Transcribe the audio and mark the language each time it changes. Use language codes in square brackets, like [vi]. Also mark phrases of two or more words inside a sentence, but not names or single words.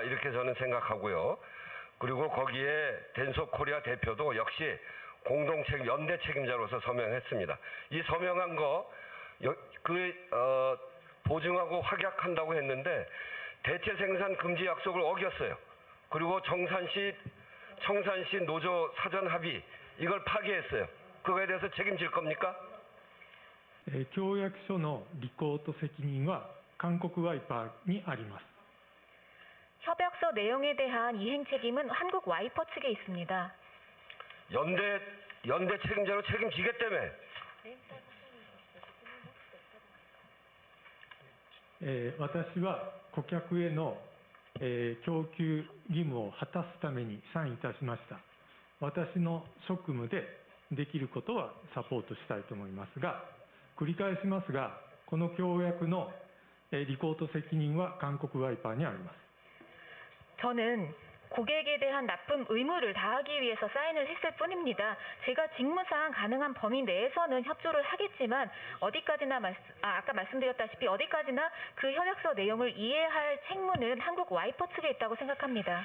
[ko] 이렇게 저는 생각하고요. 그리고 거기에 덴소 코리아 대표도 역시 연대 책임자로서 서명했습니다. 이 서명한 거 보증하고 확약한다고 했는데 대체 생산 금지 약속을 어겼어요. 그리고 청산시 노조 사전 합의 이걸 파기했어요. 그거에 대해서 책임질 겁니까? [ja] 協約書の履行と責任は韓国ワイパーにあります。 [ko] 협약서 내용에 대한 이행 책임은 한국 와이퍼 측에 있습니다. 연대 책임자로 책임지겠다며. [ja] 私は顧客への供給義務を果たすためにサインいたしました。私の職務でできることはサポートしたいと思いますが、繰り返しますが、この協約の履行と責任は韓国ワイパーにあります。 [ko] 저는 고객에 대한 납품 의무를 다하기 위해서 사인을 했을 뿐입니다. 제가 직무상 가능한 범위 내에서는 협조를 하겠지만 아까 말씀드렸다시피 어디까지나 그 협약서 내용을 이해할 책무는 한국 와이퍼 측에 있다고 생각합니다.